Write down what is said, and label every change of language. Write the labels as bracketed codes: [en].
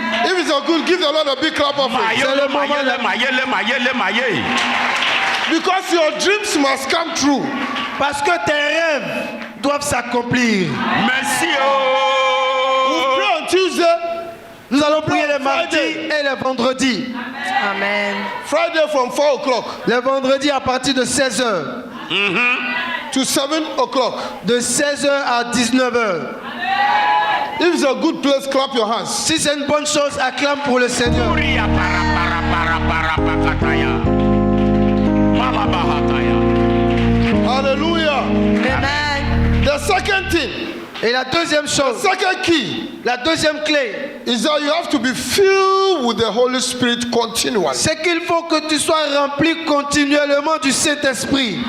[en] If it's a good, give the Lord a big clap of it. Mayele, mayele, mayele, mayele, mayele. Because your dreams must come true. [fr] Parce que tes rêves doivent s'accomplir. Merci. [en] We'll pray on Tuesday. [fr] Nous allons prier le mardi et le vendredi. Amen. [en] Friday from 4 o'clock [fr] Le vendredi à partir de 16h. [en] to 7 o'clock. [fr] De 16h à 19h. [en] If it's a good place, clap your hands. [fr] Si c'est une bonne chose, acclame pour le Seigneur. Uria para pakataya. Malabahataya. Hallelujah. Amen. [en] The second thing, [fr] Et la deuxième chose, [en] second key, [fr] la deuxième clé, [en] is that you have to be filled with the Holy Spirit continually. [fr] c'est qu'il faut que tu sois rempli continuellement du Saint-Esprit.